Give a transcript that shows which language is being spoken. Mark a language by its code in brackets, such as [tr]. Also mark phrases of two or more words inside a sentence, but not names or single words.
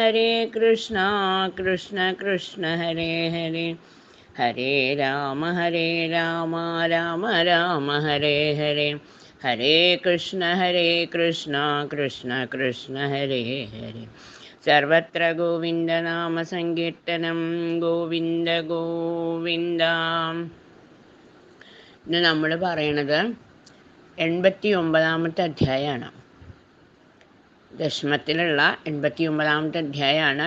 [sa] കൃഷ്ണ കൃഷ്ണ ഹരേ ഹരേ ഹരേ രാമ രാമ രാമ ഹരേ ഹരേ ഹരേ കൃഷ്ണ കൃഷ്ണ കൃഷ്ണ ഹരേ ഹരേ സർവത്ര ഗോവിന്ദനാമ സങ്കീർത്തനം ഗോവിന്ദ ഗോവിന്ദ. [ml] ഇന്ന് നമ്മൾ പറയണത് 89-ാമത്തെ അധ്യായമാണ്. ദശമത്തിലുള്ള 89-ാമത്തെ അധ്യായമാണ്.